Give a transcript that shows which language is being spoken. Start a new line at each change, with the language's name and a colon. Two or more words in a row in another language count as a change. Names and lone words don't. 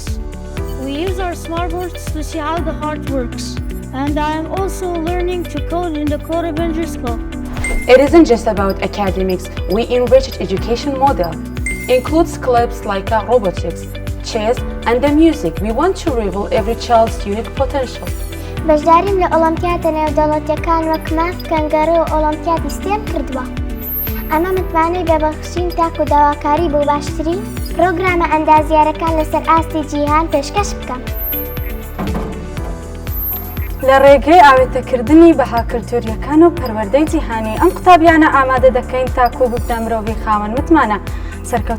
English: We use our smartboards to see how the heart works. And I am also learning to code in the Code Avengers Club. It isn't just about academics. We enriched education model. Includes clubs like robotics, chess and the music. We want to reveal every child's unique potential.
Central Kurdish: بەشداریم لە ئۆلۆمپیادە نێودەوڵەتیەکان وەک ماف، کەنگەرە و ئۆلۆمپیادی ستێم کردووە. ئەمە متمانەی بەبەخشین تاک و داواکاری بۆ باشترین پرۆگرامە ئەندازیارەکان لەسەر ئاستی جیهان پێشکەش بکەم. لە ڕێگەی ئاوێتەکردنی بەهاکلتوریەکان و پەروەردەی جیهانی ئەم قوتابیانە ئامادە دەکەین تا کۆبوونە مرۆڤی خاوەن متمانە.